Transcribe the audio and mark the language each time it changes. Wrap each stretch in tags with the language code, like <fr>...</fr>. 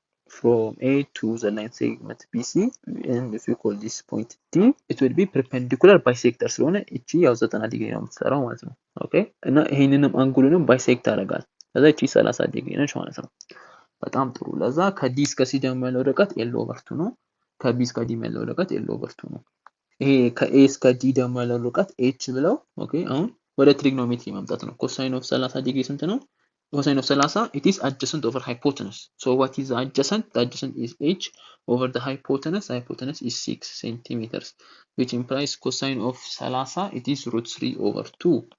<en>from A to the line segment BC and if we call this point D</en> <am>it will be perpendicular bisector ስለሆነ እቺ ያው 90 ዲግሪ ነው የምትሰራው ማለት ነው ኦኬ እና ይሄንንም አንጉሉንም ባይሴክት ያደርጋል ለዛ እቺ 30 ዲግሪ ነች ማለት ነው በጣም ጥሩ ለዛ ከዲ እስከ ሲ ደግሞ ያለው ርቀት L/2 ነው ከቢ እስከ ዲ ያለው ርቀት L/2 ነው ይሄ ከኤ እስከ ዲ ደግሞ ያለው ርቀት ኤች ብለው ኦኬ አሁን ወደ ትሪግኖሜትሪ ማምጣት ነው። ኮሳይን ኦፍ 30 ዲግሪ ስንት ነው?</am> <en>Cosine of 30 it is adjacent over hypotenuse. So what is the adjacent? The adjacent is h over the hypotenuse. The hypotenuse is 6 centimeters, which implies cosine of 30 it is root 3 over 2.</en>